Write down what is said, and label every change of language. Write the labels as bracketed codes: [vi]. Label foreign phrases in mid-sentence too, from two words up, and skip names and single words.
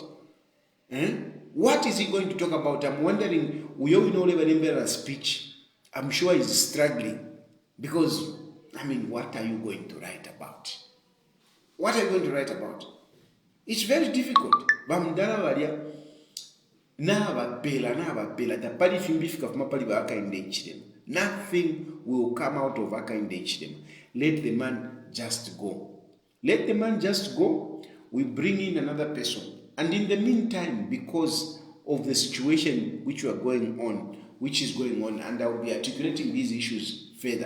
[en] What is he going to talk about? I'm wondering, we all know Lebanembera's speech. I'm sure he's struggling. Because, what are you going to write about? What are you going to write about? It's very difficult. [bem] n'abapela tapali fimbifika fuma pali ba Hakainde Hichilema. [en] Nothing will come out of Hakainde Hichilema. Let the man just go. Let the man just go. We bring in another person. And in the meantime, because of the situation which is going on, and I will be articulating these issues further.